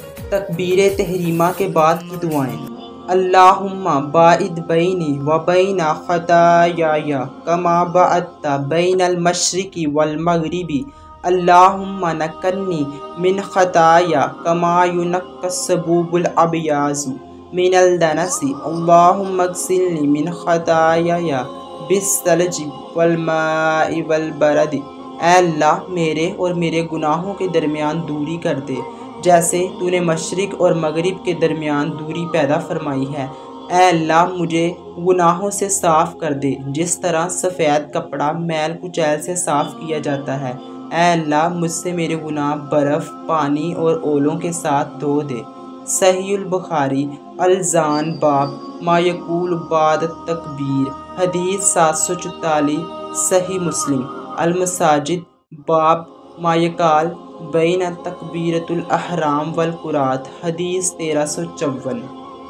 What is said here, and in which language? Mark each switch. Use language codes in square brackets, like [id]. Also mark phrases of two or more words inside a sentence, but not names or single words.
[ur] تکبیر تحریمہ کے بعد کی دعائیں۔ [ar] اللہم باعد بینی و بین خطایای کما باعدت بین المشرق والمغرب اللہم نقنی من خطایا کما ینقی الثوب الابیض من الدنس اللہم اغسلنی من خطایای بالثلج والماء والبرد۔ [ur] اے اللہ میرے اور میرے گناہوں کے درمیان دوری کر دے جیسے تو نے مشرق اور مغرب کے درمیان دوری پیدا فرمائی ہے۔ اے اللہ مجھے گناہوں سے صاف کر دے جس طرح سفید کپڑا میل کچیل سے صاف کیا جاتا ہے۔ اے اللہ مجھ سے میرے گناہ برف، پانی اور اولوں کے ساتھ دھو دے۔ [ar] صحیح البخاری الزان باب ما یقول بعد التکبیر، حدیث 744۔ صحیح مسلم المساجد باب ما یقال بین تکبیرۃ الاحرام والقرات، حدیث 1354۔